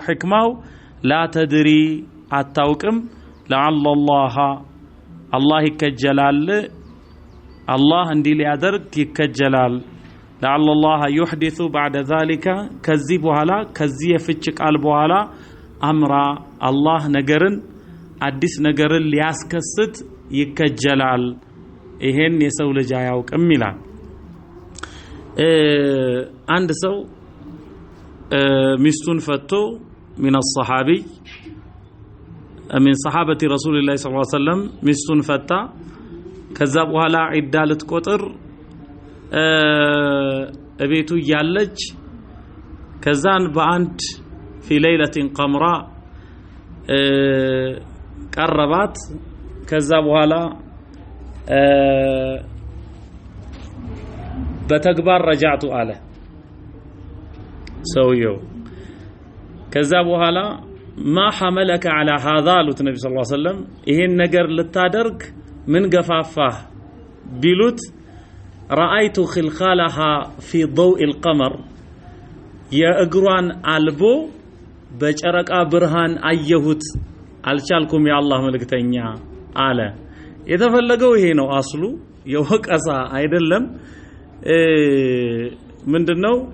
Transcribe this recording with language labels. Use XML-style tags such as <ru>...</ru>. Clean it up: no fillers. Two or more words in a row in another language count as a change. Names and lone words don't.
<am>ሕክማው</am> <ar>لا تدري</ar> <am>አታውቅም፣ ለዐለላህ አላህ ይከጀላል፣ አላህ እንዲህ ሊያደርግ ይከጀላል።</am> <ar>لعل الله يحدث بعد ذلك</ar> <am>ከዚህ በኋላ ከዚህ የፍች ቃል በኋላ አምራ አላህ ነገርን አዲስ ነገርን ሊያስከስት ይከጀላል። ይሄን የሰው ልጅ አያውቅም ይላል። አንድ ሰው ሚስቱን ፈቶ</am> <ar>من الصحابي من صحابة رسول الله صلى الله عليه وسلم</ar> <am>ሚስቱን ፈታ። ከዛ በኋላ ዒዳ ልትቆጥር እቤቱ ያለች ከዛን በአንድ</am> <ar>في ليلة قمراء</ar> <am>ቀረባት። ከዛ በኋላ በተግባር ረጃዕቱ አለ ሰውየው። ከዛ በኋላ</am> <ar>ما حملك على هذا</ar> <am>አሉት ነቢ</am> <ar>صلى الله عليه وسلم።</ar> <am>ይሄን ነገር ልታደርግ ምን ገፋፋህ ቢሉት</am> <ar>رأيت خلخالها في ضوء القمر</ar> <am>የእግሯን አልቦ በጨረቃ ብርሃን አየሁት፣ አልቻልኩም የአላህ መልእክተኛ አለ። የተፈለገው ይሄ ነው። አስሉ የወቀሳ አይደለም። ምንድነው</am>